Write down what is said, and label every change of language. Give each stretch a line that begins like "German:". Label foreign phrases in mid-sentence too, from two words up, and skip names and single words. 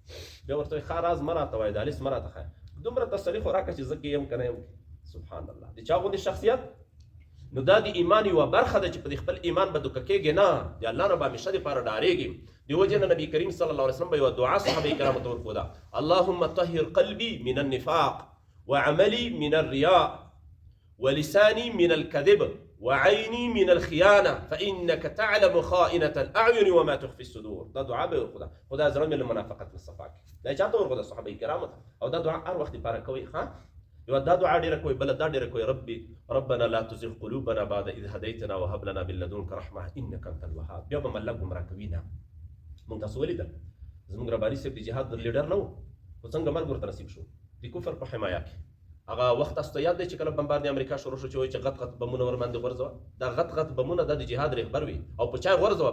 Pashto: بیا ورته وایي ښه راز مه راته وایه، دا لیست مه راته ښایه، دومره تسلي خو راکړه چې زه کې یم که نه یم.
Arabic: سبحان الله،
Pashto: د چا غوندې شخصیت؟ نو دا د ایمان یوه برخه ده چې په خپل ایمان به دوکه کېږي نه، د الله نه به همیشه دپاره ډارېږي. د وجې نه نبي کریم
Arabic: صلی الله علیه وسلم
Pashto: به یوه دعا صحابه کرامو ته ورښوده:
Arabic: اللهم طهر قلبي من النفاق وعملي من الرياء ولساني من الكذب وعيني من الخيانة فإنك تعلم خائنة الأعين وما تخفي الصدور.
Pashto: دا دعا به ورښوده، خو دا زړه مې له منافقت نه صفا کړي. دا چا ته ورښوده؟ صحابه کرامو ته. او دا دعا هر وخت دپاره کوئ. ښه یوه دا دعا ډېره کوئ، بله دا ډېره کوئ:
Arabic: ربنا لا تزغ قلوبنا بعد إذ هديتنا وهب لنا من لدنك رحمة إنك أنت الوهاب.
Pashto: بیا به مله ګمراه کوي نه. موږ تاسو ولیدل زموږ رباني صاحب د جهاد لیډر نه و، خو څنګه مرګ ورته نصیب شو د کفر په حمایه کې. هغه وخت تاسو ته یاد دی چې کله بمبار د امریکا شروع شو چې وایي چې غټ غټ بمونه ورباندې غورځوه. دا غټ غټ بمونه دا د جهاد رهبر وي، او په چا غورځوه؟